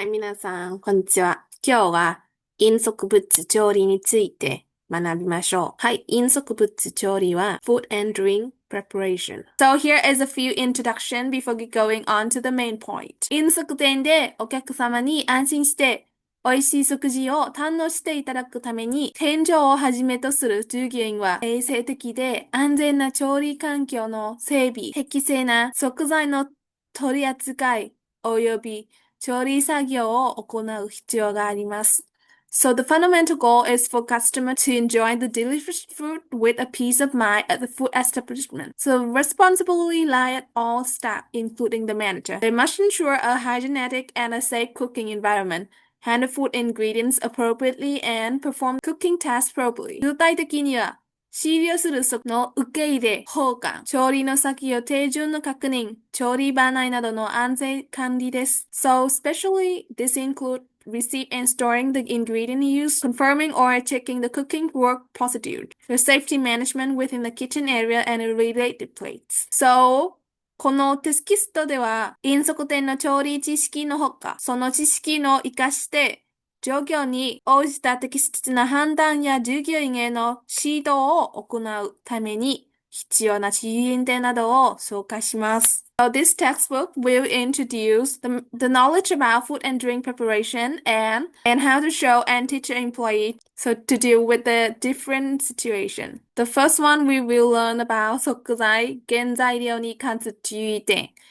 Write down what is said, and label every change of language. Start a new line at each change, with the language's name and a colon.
Japanese: はい、皆さん、こんにちは。今日は飲食物調理について学びましょう。はい、飲食物調理は
English: Food and Drink Preparation. So here is a few introduction before going on to the main point.
Japanese: 飲食店でお客様に安心して美味しい食事を堪能していただくために、店長をはじめとする従業員は衛生的で安全な調理環境の整備、適正な食材の取り扱い、および調理作業を行う必要があります。
English: So the fundamental goal is for customer to enjoy the delicious food with a peace of mind at the food establishment. So responsibility lie at all staff, including the manager. They must ensure a hygienic and a safe cooking environment, handle food ingredients appropriately, and perform cooking tasks properly.
Japanese: 具体的には仕入れをする食の受け入れ、保管、調理の先を手順の確認、調理場内などの安全管理です。
English: So, especially this include receipt and storing the ingredient used, confirming or checking the cooking work procedure, the safety management within the kitchen area and related plates.
Japanese: So, このテキストでは、飲食店の調理知識のほか、その知識の活かして、状況に応じた適切な判断や従業員への指導を行うために必要な知識点などを紹介します。
English: So this textbook will introduce the knowledge about food and drink preparation and how to show and teach an employee so to deal with the different situation. The first one we will learn about
Japanese: 食材、原材料に関する注意点。